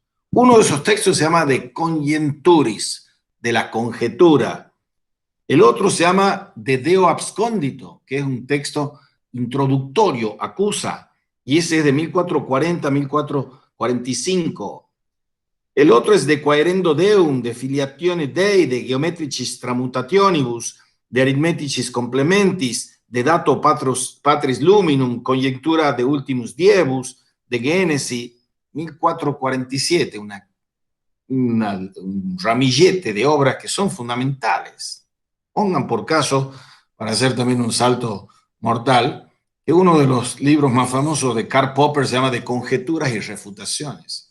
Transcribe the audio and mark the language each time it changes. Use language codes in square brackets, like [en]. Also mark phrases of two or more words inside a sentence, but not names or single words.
[es] Uno de esos textos se llama De Conjenturis, de la conjetura. El otro se llama De Deo Abscondito, que es un texto introductorio, acusa, y ese es de 1440 a 1445. El otro es De Quaerendo Deum, de Filiatione Dei, de Geometricis Tramutationibus, de Arithmeticis Complementis, de Dato Patris Luminum, Conjectura de Ultimus Diebus, de Genesi, 1447, un ramillete de obras que son fundamentales. Pongan por caso, para hacer también un salto mortal, que uno de los libros más famosos de Karl Popper se llama De Conjeturas y Refutaciones.